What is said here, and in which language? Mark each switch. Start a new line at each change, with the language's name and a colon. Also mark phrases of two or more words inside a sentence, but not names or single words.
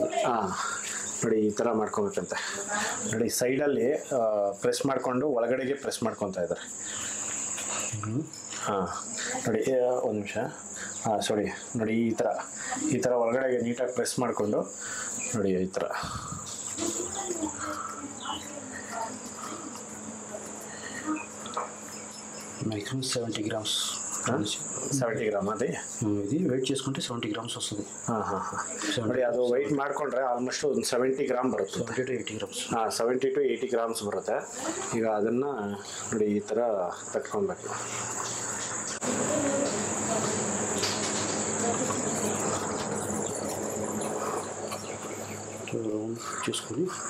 Kannada: ನೋಡಿ, ಈ ಥರ ಮಾಡ್ಕೊಬೇಕಂತೆ. ನೋಡಿ, ಸೈಡಲ್ಲಿ ಪ್ರೆಸ್ ಮಾಡಿಕೊಂಡು ಒಳಗಡೆಗೆ ಪ್ರೆಸ್ ಮಾಡ್ಕೊತಾ ಇದ್ದಾರೆ. ನೋಡಿ, ಒಂದು ನಿಮಿಷ. ನೋಡಿ, ಈ ಥರ ಒಳಗಡೆಗೆ ನೀಟಾಗಿ ಪ್ರೆಸ್ ಮಾಡಿಕೊಂಡು ನೋಡಿ ಈ ಥರ.
English: మ్యాక్సిమం 70 grams.
Telugu: 70 గ్రామ్ అది. ఇది వెయిట్ చేసుకుంటే 70 grams వస్తుంది.
Kannada: ನೋಡಿ, ಅದು ವೆಯ್ಟ್ ಮಾಡಿಕೊಂಡ್ರೆ ಆಲ್ಮೋಸ್ಟ್ ಒಂದು 70 ಗ್ರಾಮ್ ಬರುತ್ತೆ.
English: 70 to 80 grams. 70 to 80 grams
Kannada: ಬರುತ್ತೆ. ಈಗ ಅದನ್ನು ನೋಡಿ ಈ ಥರ ತಟ್ಕೊಬೇಕು.
Telugu: రౌండ్ చేసుకొని